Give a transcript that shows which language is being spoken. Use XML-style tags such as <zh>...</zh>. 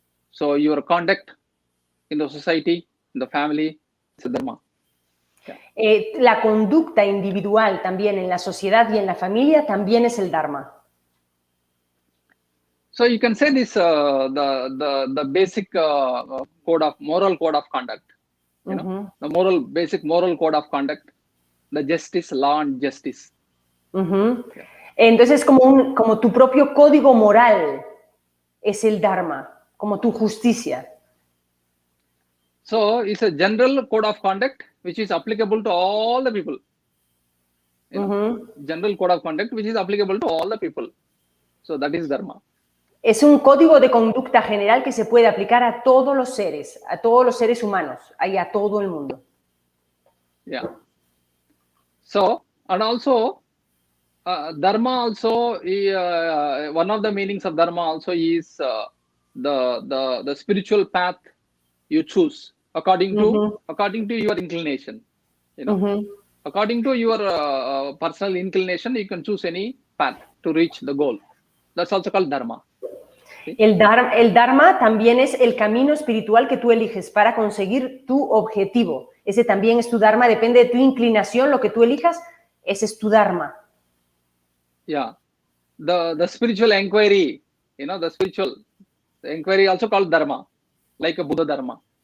<en>So your conduct in the society, in the family, it's a dharma.</en> <es>La conducta individual también en la sociedad y en la familia también es el dharma.</es> <en>So you can say this the basic moral code of conduct. The basic moral code of conduct, the justice, law and justice. Entonces como tu propio código moral es el dharma, como tu justicia. So it's a general code of conduct which is applicable to all the people. General code of conduct which is applicable to all the people. So that is dharma.</en> <es>Es un código de conducta general que se puede aplicar a todos los seres humanos, y a todo el mundo.</es> <en>Yeah. So, and also, dharma also, one of the meanings of dharma also is the spiritual path you choose according to your inclination. According to your personal inclination, you can choose any path to reach the goal. That's also called dharma.</en> <es>El dharma también es el camino espiritual que tú eliges para conseguir tu objetivo. Ese también es tu dharma, depende de tu inclinación, lo que tú elijas, ese es tu dharma.</es> <en>Yeah, the spiritual inquiry, the spiritual inquiry also called dharma, like a Buddha dharma.</en>